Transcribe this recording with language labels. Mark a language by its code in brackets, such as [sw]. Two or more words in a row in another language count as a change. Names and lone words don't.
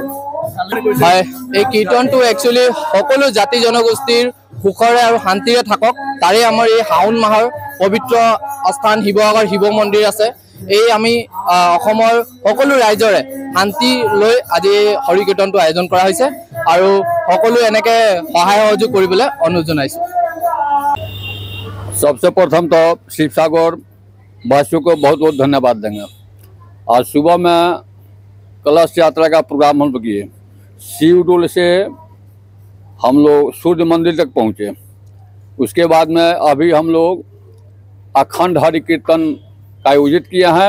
[as] হয়, এই কীৰ্তনটো একচুৱেলি সকলো জাতি জনগোষ্ঠীৰ সুখৰে আৰু শান্তিৰে থাকক, তাৰে আমাৰ এই শাওন মাহৰ পবিত্ৰ স্থান শিৱসাগৰ শিৱ মন্দিৰ আছে। এই আমি অসমৰ সকলো ৰাইজৰে শান্তি লৈ আজি হৰিকীৰ্তনটো আয়োজন কৰা হৈছে আৰু সকলো এনেকে সহায় সহযোগ কৰিবলৈ অনুৰোধ জনাইছোঁ। [hi] सबसे प्रथम तो शिवसागर वासियों को बहुत बहुत धन्यवाद देंगे। आज सुबह में कलश यात्रा का प्रोग्राम हम लोग किए। शिवडोल से हम लोग सूर्य मंदिर तक पहुँचे। उसके बाद में अभी हम लोग अखंड हरि कीर्तन का आयोजित किया है।